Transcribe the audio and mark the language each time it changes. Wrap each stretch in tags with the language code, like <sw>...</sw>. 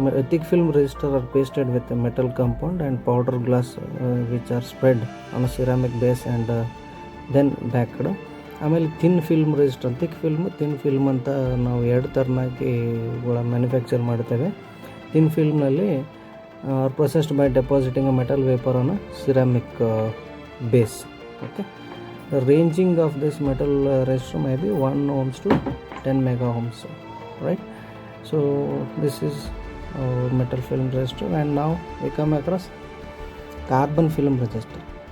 <en>Thick film resistor are pasted with a metal compound and powder glass which are spread on a ceramic base and then backed.</en> <kn>ಆಮೇಲೆ thin film resistor, thin film ಅಂತ ನಾವು 2 ಥರನಾಗಿ manufacture ಮಾಡ್ತೇವೆ.</kn> <en>Thin ಫಿಲ್ಮ್ನಲ್ಲಿ processed by depositing a metal vapour on a ceramic base. Okay, ranging of this metal resistor may be 1 ohms to 10 mega ohms, right? So this is metal film resistor. And now we come across carbon film resistor.</en>